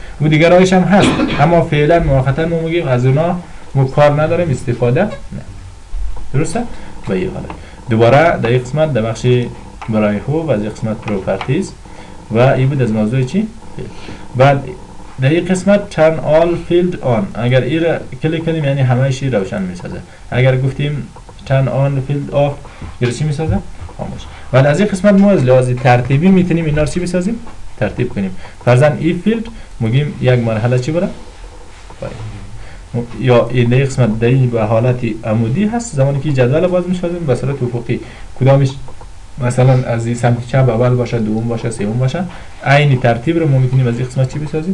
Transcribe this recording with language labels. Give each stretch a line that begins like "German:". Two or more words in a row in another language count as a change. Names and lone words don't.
Persian: و دیگر راهش هم هست اما فعلا موقتا ما میگیم از اونا ما کار نداریم، استفاده نه. درسته؟ به این حالت دوباره در قسمت در بخش برای هو و در قسمت پروپرتیز و این بود از موضوع چی؟ فیلد. بعد در این قسمت
English: turn all field on،
Persian: اگر این را کلیک کنیم یعنی همه‌اش روشن میسازه. اگر گفتیم
English: turn on field off
Persian: یعنی چی میسازه؟ خاموش. بعد از این قسمت ما از لحاظ ترتیبی میتونیم اینا رو چی بسازیم؟ ترتیب کنیم. فرضاً این فیلد میگیم یک مرحله چی بره؟ یا این قسمت در به حالت عمودی هست، زمانی که جدول باز می‌سازیم به صورت افقی کدامش مثلا از این سمت چپ اول باشه، دوم باشه، سوم باشه، عین ترتیب رو ما میتونیم از این قسمت چی بسازیم؟